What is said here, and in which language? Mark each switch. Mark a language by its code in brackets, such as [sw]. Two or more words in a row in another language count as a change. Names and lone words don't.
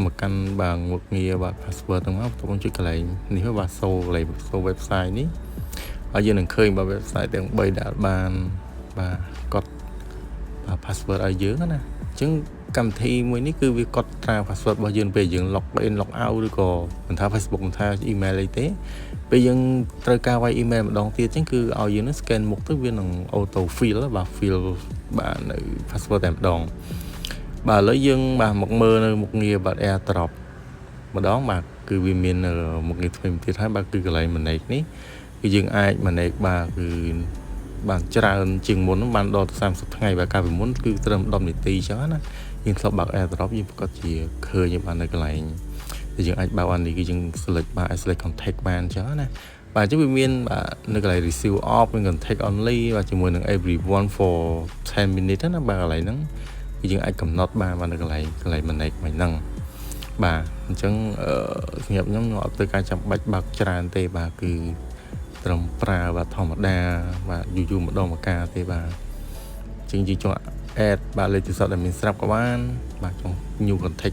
[km] មកកាន់បាទមុខងារបាទ password ហ្នឹងមកបងចុចកន្លែងនេះបាទសូកន្លែងសូ website នេះហើយយើងនឹងឃើញបាទ website ទាំង3ដែលបានបាទកត់បាទ password ឲ្យយើងណាអញ្ចឹងកម្មវិធីមួយនេះគឺវាកត់ត្រា password របស់យើងពេលយើង [en] log in log out [km] ឬក៏មិនថា Facebook មិនថា email អីទេពេលយើងត្រូវការវាយ email ម្ដងទៀតអញ្ចឹងគឺឲ្យយើងនឹង scan មុខទៅវានឹង [en] auto fill [km] បាទ fill បាទនៅ password តែម្ដងបាទឥ ឡូវយើងបាទមកមើលនៅមុខងារបាទ AirDrop ម្ដងបាទគឺវាមានមុខងារថ្មីទៀតហើយបាទគឺកន្លែង manage នេះគឺយើងអាច manage បាទគឺបានច្រើនជាងមុនបានដល់30ថ្ងៃបាទកាលពីមុនគឺត្រឹម10នាទីអញ្ចឹងណាយើងធ្លាប់បើក AirDrop យើងប្រកាសជាឃើញបាននៅកន្លែងដែលយើងអាចបើកអានេះគឺយើង select បាទ [en] select contact [km] បានអញ្ចឹងណាបាទអញ្ចឹងវាមានបាទនៅកន្លែង [en] receive off [km] មាន contact only បាទជាមួយនឹង [en] everyone for 10 minutes [km] ណាបាទកន្លែងហ្នឹងគឺយើងអាចកំណត់បាននៅកន្លែង manage មួយហ្នឹងបាទអញ្ចឹងសម្រាប់ខ្ញុំអត់ទៅការចាំបាច់បើកច្រើនទេបាទគឺត្រឹមប្រើបាទធម្មតាបាទយូរម្ដងមកកាទេបាទអញ្ចឹងយើងចង់ add បាទលេខទូរស័ព្ទដែលមានស្រាប់ក៏បានបាទចង់ [en] new contact